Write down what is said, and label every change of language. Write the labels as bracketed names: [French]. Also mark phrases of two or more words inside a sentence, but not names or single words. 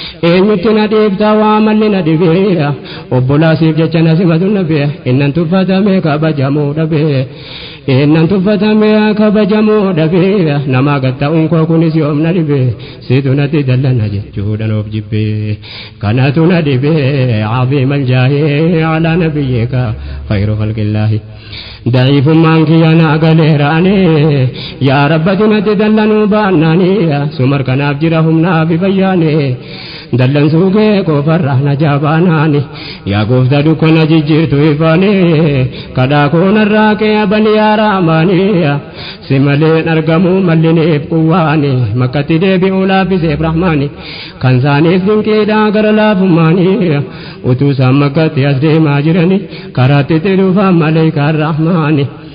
[Oromo] Eenyutti na dhiibta waa malli na dibe, obbolaa siif jecha na simatu dhabe, innan tuffatame kabajamuu dhabe. Innan tuffatame kabajamuu dhabe, nama gad ta'uun koo kunis yoom na dhibe, situ natti dallana jechuudhaan of jibbe. Kanatu na dhibe, [Arabic] عظيم الجاه على نبيك خير خلق الله. [Oromo] Da'iifummaan kiyya na galeera ani, yaa Rabbati natti dallanuu baannaani, sumar kanaaf jira humnaa fi bayyaani. Dallansuu kee qofarraa na jaabaanaani, yaa Gooftaa dukkana jijjiirtu ifaani, kadhaa koo narraa kee abani yaa Rahmaani, si malee hin argamu mallineef quwwaani, makkatti deebi'uu laaffiseef Rahmaani, kan saaniif dinqiidhaa gara laafummaani, utuu isaan makkatti as deemaa jirani, karaatti itti dhufaan maleekaan Rahmaani.